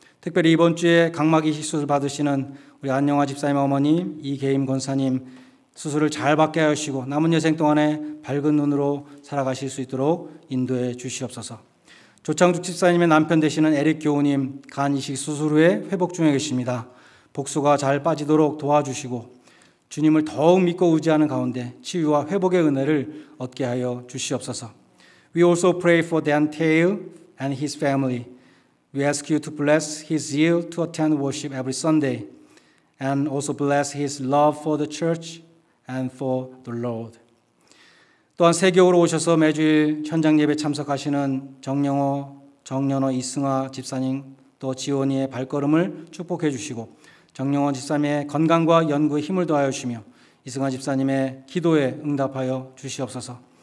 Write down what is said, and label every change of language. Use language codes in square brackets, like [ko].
[ko] 특별히 이번 주에 각막 이식 수술 받으시는 우리 안영화 집사님 어머님, 이계임 권사님 수술을 잘 받게 하시고 남은 여생 동안에 밝은 눈으로 살아가실 수 있도록 인도해 주시옵소서. 조창숙 집사님의 남편 되시는 에릭 교우님, 간 이식 수술 후에 회복 중에 계십니다. 복수가 잘 빠지도록 도와주시고 주님을 더욱 믿고 의지하는 가운데 치유와 회복의 은혜를 얻게 하여 주시옵소서. [en] We also pray for Dan Tail and his family. We ask you to bless his zeal to attend worship every Sunday, and also bless his love for the church and for the Lord. [ko] 또한 세교으로 오셔서 매주일 현장 예배 참석하시는 정연호 이승화 집사님, 또 지원이의 발걸음을 축복해 주시고 정영원 집사님의 건강과 연구에 힘을 더하여 주시며 이승화 집사님의 기도에 응답하여 주시옵소서.